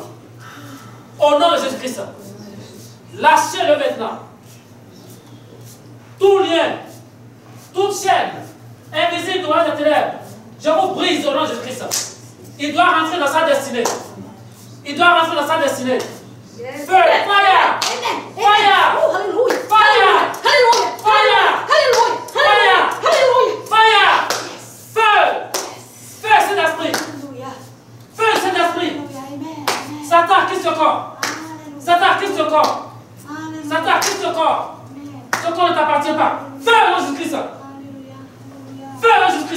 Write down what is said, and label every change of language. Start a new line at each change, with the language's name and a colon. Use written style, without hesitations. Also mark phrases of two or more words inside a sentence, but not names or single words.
French: Au nom de Jésus-Christ. Lâchez-le maintenant. Tout lien, toute chaîne invisible dans les ténèbres, je vous brise au nom de Jésus-Christ. Il doit rentrer dans sa destinée. Il doit rentrer dans sa destinée. Feu,
English: fire! Fire! Hallelujah! Fire! Hallelujah! Fire! Hallelujah! Fire! Hallelujah! Fire!
French: Feu! Feu, Saint-Esprit! Hallelujah! Feu, Saint-Esprit! Amen! Satan, quitte ce corps! Satan, quitte ce corps! Hallelujah! Satan, quitte ce corps! Ce corps ne t'appartient pas! Feu, au nom de Jésus-Christ! Feu, au nom de Jésus-Christ!